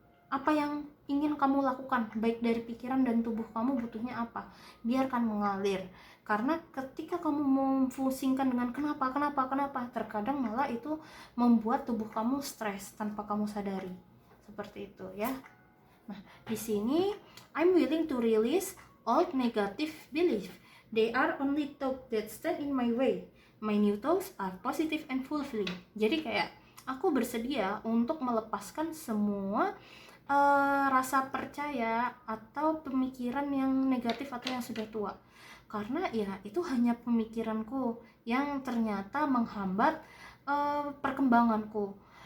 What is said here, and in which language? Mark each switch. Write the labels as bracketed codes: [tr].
[id] Apa yang ingin kamu lakukan, baik dari pikiran dan tubuh kamu butuhnya apa, biarkan mengalir. Karena ketika kamu memfusingkan dengan kenapa, terkadang malah itu membuat tubuh kamu stres tanpa kamu sadari. Seperti itu ya. Nah, di sini [en] I'm willing to release old negative belief. They are only thoughts that stand in my way. My new thoughts are positive and fulfilling. [id] Jadi kayak aku bersedia untuk melepaskan semua rasa percaya atau pemikiran yang negatif atau yang sudah tua, karena ya itu hanya pemikiranku yang ternyata menghambat perkembanganku.